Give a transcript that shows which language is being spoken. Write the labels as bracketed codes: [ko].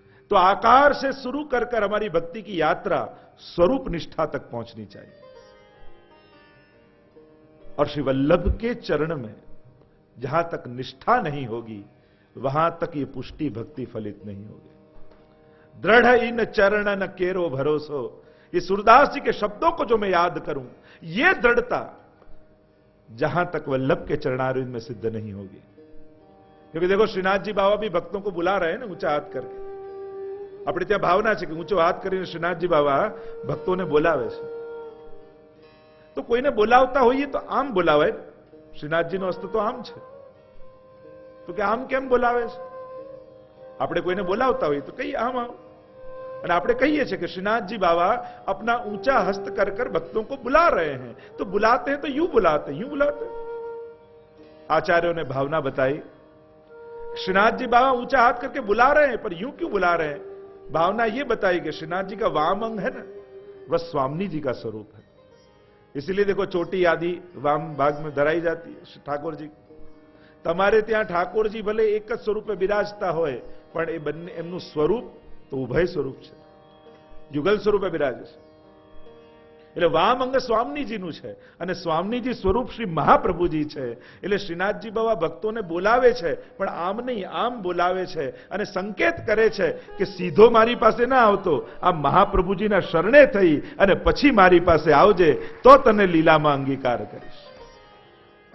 [hi] तो आकार से शुरू कर कर हमारी भक्ति की यात्रा स्वरूप निष्ठा तक पहुंचनी चाहिए, और श्री वल्लभ के चरण में जहां तक निष्ठा नहीं होगी वहां तक ये पुष्टि भक्ति फलित नहीं होगी। दृढ़ इन चरण न केरो भरोसो, ये सूरदास जी के शब्दों को जो मैं याद करूं, ये दृढ़ता जहां तक वल्लभ के चरणारविंद में सिद्ध नहीं होगी। क्योंकि देखो श्रीनाथ जी बाबा भी भक्तों को बुला रहे हैं ना ऊंचा हाथ करके। [gu] अपने ત્યાં ભાવના છે કે ઊંચો હાથ કરીને શ્રીનાથજી બાબા ભક્તોને બોલાવે છે। તો કોઈને બોલાવતા હોઈએ તો આમ બોલાવે, શ્રીનાથજીનો હસ્ત તો આમ છે, તો કે આમ કેમ બોલાવે છે? આપણે કોઈને બોલાવતા હોઈએ તો કહીએ આમ આવો, અને આપણે કહીએ છીએ [hi] कि श्रीनाथ जी बाबा अपना ऊंचा हस्त कर कर भक्तों को बुला रहे हैं। तो बुलाते हैं तो यूं बुलाते हैं, यूं बुलाते हैं। आचार्यों ने भावना बताई, श्रीनाथ जी बाबा ऊंचा हाथ करके बुला रहे हैं, पर यूं क्यों बुला रहे हैं? भावना यह बताई कि श्रीनाथ जी का वाम अंग है ना, वह स्वामी जी का स्वरूप है। इसलिए देखो चोटी आदि वाम भाग में धराई जाती है ठाकुर जी। [gu] તમારે ત્યાં ઠાકોરજી ભલે એક જ સ્વરૂપે બિરાજતા હોય, પણ એ બંને એમનું સ્વરૂપ તો ઉભય સ્વરૂપ છે, યુગલ સ્વરૂપે બિરાજે છે। એટલે વામ અંગ સ્વામીજીનું છે અને સ્વામીજી સ્વરૂપ શ્રી મહાપ્રભુજી છે। એટલે શ્રીનાથજી બાબા ભક્તોને બોલાવે છે, પણ આમ નહીં, આમ બોલાવે છે અને સંકેત કરે છે કે સીધો મારી પાસે ના આવતો, આ મહાપ્રભુજીના શરણે થઈ અને પછી મારી પાસે આવજે, તો તને લીલામાં અંગીકાર કરીશ।